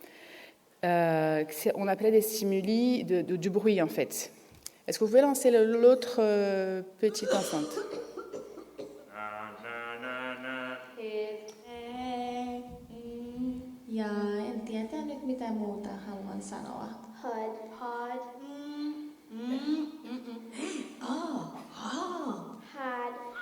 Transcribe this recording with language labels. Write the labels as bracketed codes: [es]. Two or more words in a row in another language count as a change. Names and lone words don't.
[fr] On appelait des stimuli du bruit, en fait. Est-ce que vous pouvez lancer l'autre petite enceinte? [fi] Ja en tiedä nyt mitä muuta haluan sanoa. Pod. Had.